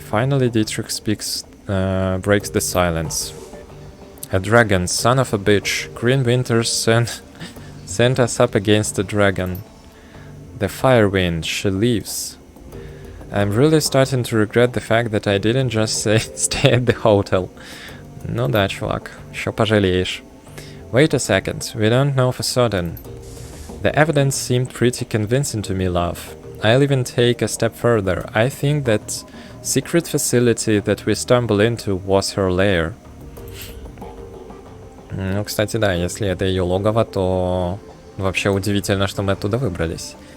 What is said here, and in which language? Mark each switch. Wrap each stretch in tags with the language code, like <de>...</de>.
<en>Finally, Dietrich breaks the silence. A dragon, son of a bitch. Green Winters sent us up against the dragon. The Firewind, she leaves. I'm really starting to regret the fact that I didn't just stay at the hotel.</en> <ru>Ну да, чувак, еще пожалеешь.</ru> <en>Wait a second, we don't know for certain. The evidence seemed pretty convincing to me, love. I'll even take a step further. I think that secret facility that we stumbled into was her lair.</en> <ru>Ну, кстати, да, если это ее логово, то вообще удивительно, что мы оттуда выбрались.</ru>